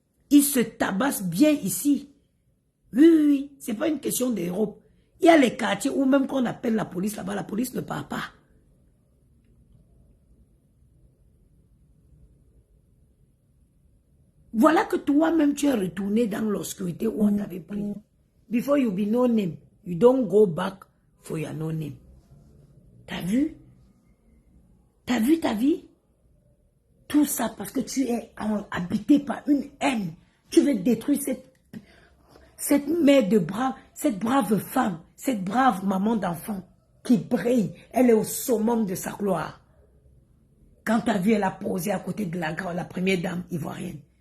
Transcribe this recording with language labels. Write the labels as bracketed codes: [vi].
[fr] Ils se tabassent bien ici. Oui, c'est pas une question d'Europe. Il y a les quartiers où même qu'on appelle la police là-bas, la police ne part pas. Voilà que toi-même tu es retourné dans l'obscurité où on t'avait pris. [en] Before you be no name, you don't go back for your no name. [fr] T'as vu? T'as vu ta vie? Tout ça parce que tu es habité par une haine. Tu veux détruire cette mère de brave, cette brave femme, cette brave maman d'enfant qui brille. Elle est au summum de sa gloire. Quand tu as vu, elle a posé à côté de la première dame ivoirienne.